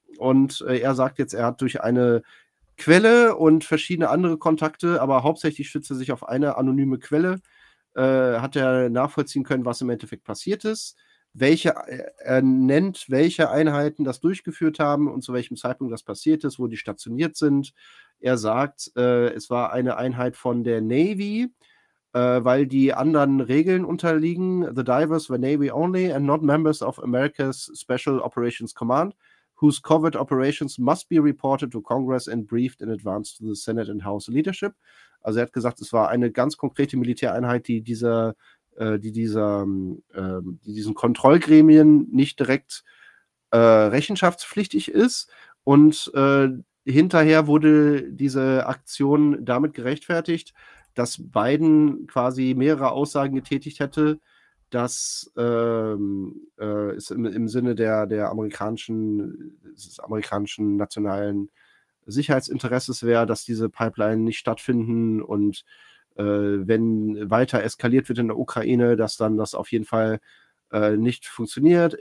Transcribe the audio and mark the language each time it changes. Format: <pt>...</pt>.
<de>Und er sagt jetzt, er hat durch eine Quelle und verschiedene andere Kontakte, aber hauptsächlich stützt er sich auf eine anonyme Quelle, hat er nachvollziehen können, was im Endeffekt passiert ist. Er nennt, welche Einheiten das durchgeführt haben und zu welchem Zeitpunkt das passiert ist, wo die stationiert sind. Er sagt, es war eine Einheit von der Navy, weil die anderen Regeln unterliegen.</de> <en>The divers were Navy only and not members of America's Special Operations Command, whose covert operations must be reported to Congress and briefed in advance to the Senate and House leadership.</en> <de>Also er hat gesagt, es war eine ganz konkrete Militäreinheit, die diesen Kontrollgremien nicht direkt rechenschaftspflichtig ist. Und hinterher wurde diese Aktion damit gerechtfertigt, dass Biden quasi mehrere Aussagen getätigt hätte, dass es im Sinne des amerikanischen nationalen Sicherheitsinteresses wäre, dass diese Pipeline nicht stattfinden und wenn weiter eskaliert wird in der Ukraine, dass dann das auf jeden Fall nicht funktioniert.</de>